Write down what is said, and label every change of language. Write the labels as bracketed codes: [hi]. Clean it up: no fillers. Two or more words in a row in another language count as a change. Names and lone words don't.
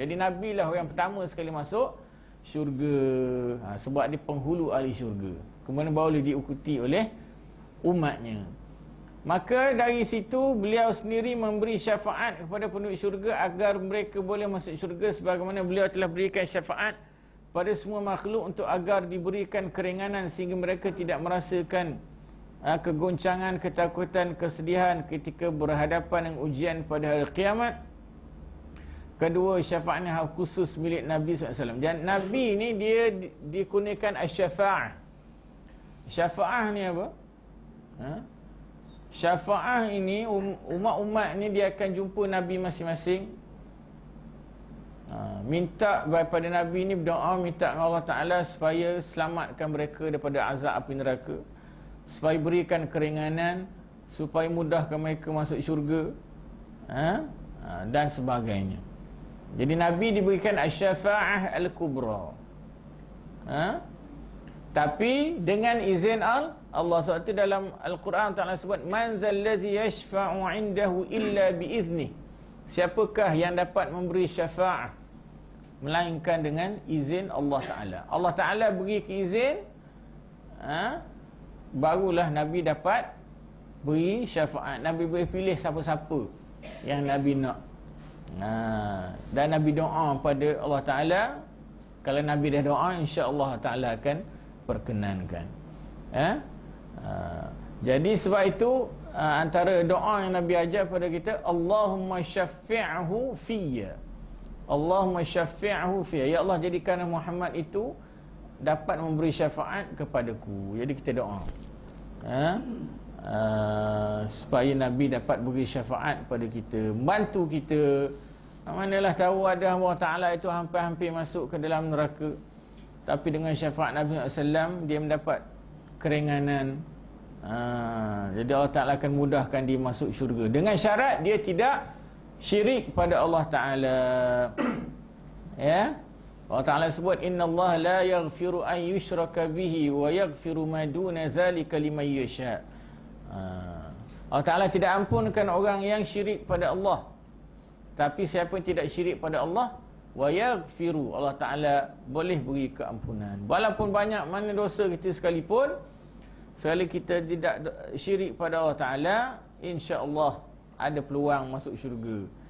[ms] Jadi Nabi lah orang pertama sekali masuk syurga, sebab dia penghulu ahli syurga. Kemudian baru diikuti oleh umatnya. Maka dari situ beliau sendiri memberi syafaat kepada penduduk syurga agar mereka boleh masuk syurga, sebagaimana beliau telah berikan syafaat pada semua makhluk untuk agar diberikan keringanan sehingga mereka tidak merasakan kegoncangan, ketakutan, kesedihan ketika berhadapan dengan ujian pada hari kiamat. Kedua, syafaatnya hak khusus milik Nabi SAW. Dan Nabi ni dia dikurniakan as-syafa'ah. Syafa'ah ni apa? Syafa'ah ini umat-umat ni dia akan jumpa Nabi masing-masing, minta daripada Nabi ni, berdoa minta dengan Allah Ta'ala supaya selamatkan mereka daripada azab api neraka, supaya berikan keringanan, supaya mudahkan mereka masuk syurga, dan sebagainya. Jadi Nabi diberikan [ar] الشفاعة الكبرى, [ms] tapi dengan izin Allah. Sebab itu dalam Al-Quran Ta'ala sebut, [ar] من ذا الذي يشفع عنده إلا بإذنه. [ms] Siapakah yang dapat memberi syafa'ah melainkan dengan izin Allah Ta'ala. Allah Ta'ala beri izin, barulah Nabi dapat beri syafaat. Nabi boleh pilih siapa-siapa yang Nabi nak. Dan Nabi doa pada Allah Ta'ala. Kalau Nabi dah doa, [ar] إن شاء الله [ms] Ta'ala akan perkenankan. Jadi sebab itu antara doa yang Nabi ajar pada kita, [ar] اللهم شفعه في. اللهم شفعه في. [ms] Ya Allah, jadikan Muhammad itu dapat memberi syafaat kepadaku. Jadi kita doa supaya Nabi dapat beri syafaat pada kita, bantu kita. Manalah tahu ada Allah Ta'ala itu hampir-hampir masuk ke dalam neraka, tapi dengan syafaat Nabi SAW dia mendapat keringanan. Jadi Allah Ta'ala akan mudahkan dia masuk syurga, dengan syarat dia tidak syirik pada Allah Ta'ala. Ya, Allah Ta'ala sebut, [ar] إن الله لا يغفر أن يشرك به ويغفر ما دون ذلك لمن يشاء. [ms] Allah Ta'ala tidak ampunkan orang yang syirik pada Allah, tapi siapa yang tidak syirik pada Allah, [ar] ويغفر, [ms] Allah Ta'ala boleh beri keampunan. Walaupun banyak mana dosa kita sekalipun, sekali kita tidak syirik pada Allah Ta'ala, [ar] إن شاء الله [ms] ada peluang masuk syurga.